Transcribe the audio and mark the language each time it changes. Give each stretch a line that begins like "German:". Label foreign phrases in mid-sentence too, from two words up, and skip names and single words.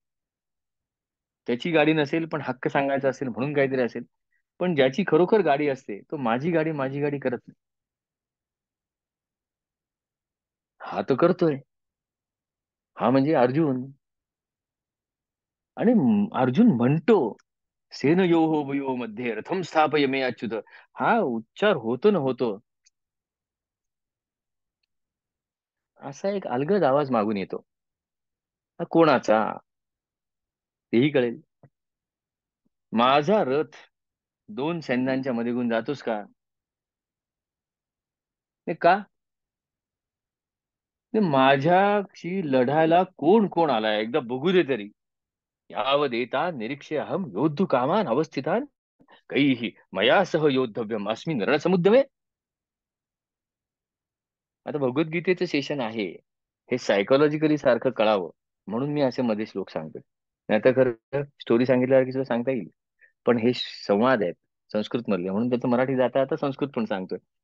Marathi: त्याची गाडी नसेल पण हक्क सांगायचा असेल म्हणून काहीतरी असेल. पण ज्याची खरोखर गाडी असते तो माझी गाडी करत नाही. हा तो करतोय. हा म्हणजे अर्जुन. आणि अर्जुन म्हणतो,
Sanskrit: सेनयोः उभयोः मध्ये रथम स्थापय मे अच्युत.
Marathi: हा उच्चार होतो ना होतो, असा एक अलगद आवाज मागून येतो. हा कोणाचा? तेही कळेल. माझा रथ दोन सैन्यांच्या मध्ये घेऊन जातोस का? ते का? ते माझ्याशी लढायला कोण कोण आलाय एकदा बघू दे तरी.
Sanskrit: यावदेता निरीक्ष्य अहम योद्धु कामान अवस्थितान कैः मया सह योद्धव्यम अस्मिन् रणसमुद्यमे.
Marathi: आता भगवद्गीतेचं सेशन आहे, हे सायकोलॉजिकली सारखं कळावं म्हणून मी असे मध्ये श्लोक सांगतोय. नाही तर खरं स्टोरी सांगितल्यावर की सुद्धा सांगता येईल. पण हे संवाद आहेत संस्कृत मधले, म्हणून त्याचं मराठी जाता आता संस्कृत पण सांगतोय.